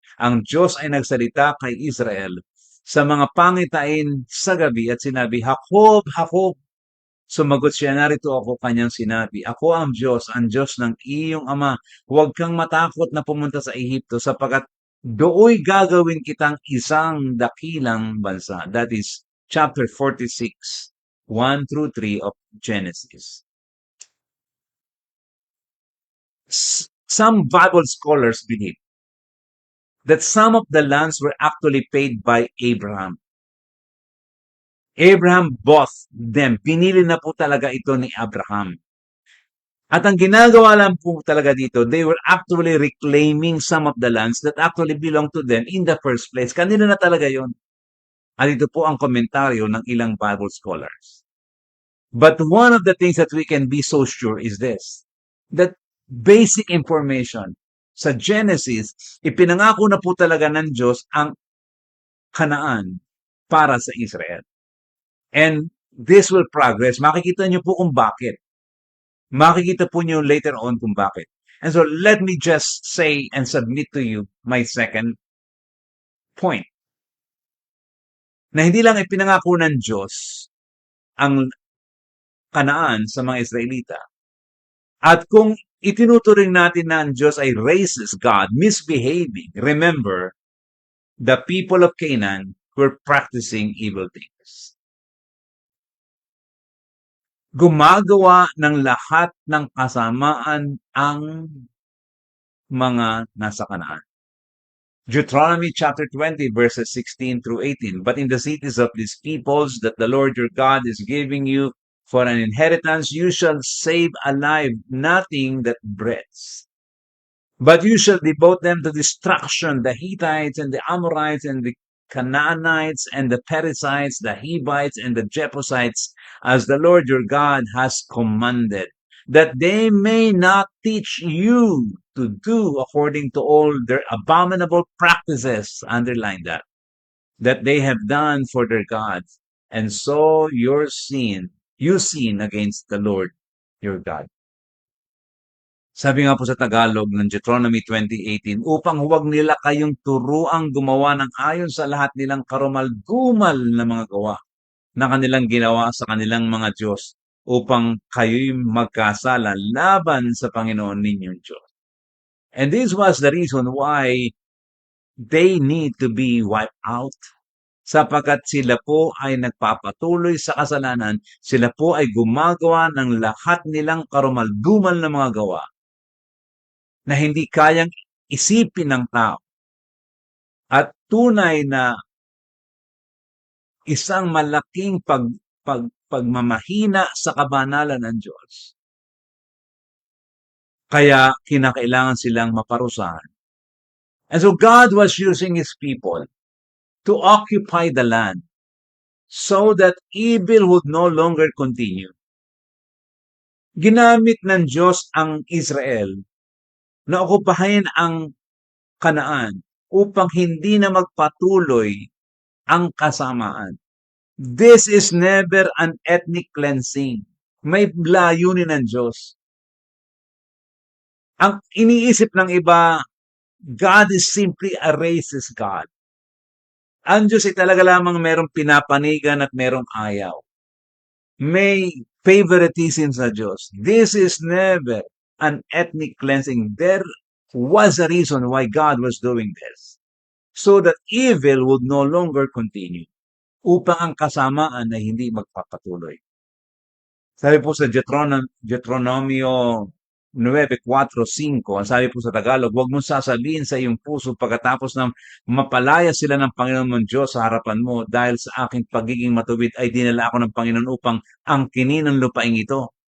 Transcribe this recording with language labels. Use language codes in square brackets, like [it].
[tl] Ang Diyos ay nagsalita kay Israel sa mga pangitain sa gabi at sinabi, Jacob, Jacob. Sumagot siya, narito ako, kanyang sinabi, ako ang Diyos ng iyong ama. Huwag kang matakot na pumunta sa Ehipto sapagkat dooy gagawin kitang isang dakilang bansa. [en] That is chapter 46, 1 through 3 of Genesis. Some Bible scholars believe that some of the lands were actually paid by Abraham. Abraham bought them. [tl] Pinili na po talaga ito ni Abraham. At ang ginagawa lang po talaga dito, [en] they were actually reclaiming some of the lands that actually belong to them in the first place. [tl] Kanila na talaga yon. At ito po ang komentaryo ng ilang Bible scholars. [en] But one of the things that we can be so sure is this, that basic information [tl] sa Genesis, ipinangako na po talaga ng Diyos ang Kanaan para sa Israel. [en] And this will progress. [tl] Makikita niyo po kung bakit. Makikita po niyo later on kung bakit. [en] And so let me just say and submit to you my second point. [tl] Na hindi lang ipinangako ng Diyos ang Kanaan sa mga Israelita. At kung itinuturing natin na ang Diyos ay [en] racist God, misbehaving, remember, the people of Canaan were practicing evil things. [tl] Gumagawa ng lahat ng kasamaan ang mga nasa Kanaan. [en] Deuteronomy chapter 20 verses 16 through 18. But in the cities of these peoples that the Lord your God is giving you for an inheritance, you shall save alive nothing that breathes. But you shall devote them to destruction, the Hittites and the Amorites and the Canaanites and the Perizzites, the Hivites and the Jebusites, as the Lord your God has commanded. that they may not teach you to do according to all their abominable practices, underline that they have done for their gods, and so you sin against the Lord your God. [tl] Sabi nga po sa Tagalog ng Deuteronomy 20:18, upang huwag nila kayong turuang gumawa ng ayon sa lahat nilang karumal-dumal na mga gawa na kanilang ginawa sa kanilang mga Diyos, upang kayo'y magkasala laban sa Panginoon ninyong Diyos. [en] And this was the reason why they need to be wiped out, [tl] sapagkat sila po ay nagpapatuloy sa kasalanan, sila po ay gumagawa ng lahat nilang karumal-dumal na mga gawa na hindi kayang isipin ng tao. At tunay na isang malaking pagmamahina sa kabanalan ng Diyos. Kaya kinakailangan silang maparusahan. [en] And so God was using His people to occupy the land so that evil would no longer continue. [tl] Ginamit ng Diyos ang Israel na okupahin ang Kanaan upang hindi na magpatuloy ang kasamaan. [en] This is never an ethnic cleansing. [tl] May layunin ng Diyos. Ang iniisip ng iba, [en] God is simply a racist God. [tl] Ang Diyos ay talaga lamang merong pinapanigan at merong ayaw. May favoritism sa Diyos. [en] This is never an ethnic cleansing. There was a reason why God was doing this. So that evil would no longer continue. [tl] Upang ang kasamaan ay hindi magpapatuloy. Sabi po sa Deuteronomio 9:4-5, ang sabi po sa Tagalog, huwag mong sasabihin sa iyong puso pagkatapos ng mapalaya sila ng Panginoon mong Diyos sa harapan mo dahil sa aking pagiging matuwid ay dinala ako ng Panginoon upang angkinin ang lupaing ito.